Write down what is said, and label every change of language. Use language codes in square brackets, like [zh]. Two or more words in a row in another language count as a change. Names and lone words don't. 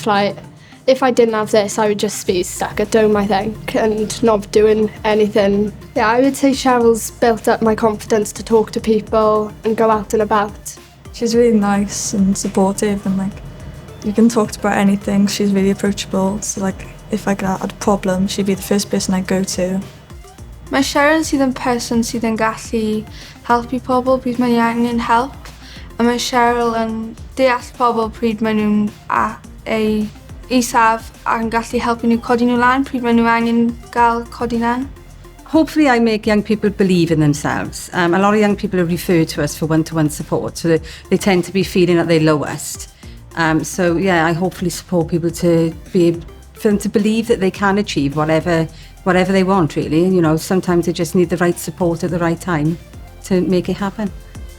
[en] Like if I didn't have this, I would just be stuck at home, I think, and not doing anything. Yeah, I would say Cheryl's built up my confidence to talk to people and go out and about. She's really nice and supportive, and like you can talk to her about anything. She's really approachable, so like if I had a problem, she'd be the first person I'd go to. [cy] Mae Cheryl sydd yn person sydd yn gallu helpu pobl pryd mae angen help, a mae Cheryl yn deall pobl pryd mae nhw'n ei isaf a'n gallu helpu nhw codi nhw lan pryd mae nhw angen gael codi lan. [en] Hopefully I make young people believe in themselves. A lot of young people are referred to us for one-to-one support, so they tend to be feeling at their lowest. So yeah, I hopefully support people for them to believe that they can achieve whatever they want, really. And, you know, sometimes they just need the right support at the right time to make it happen.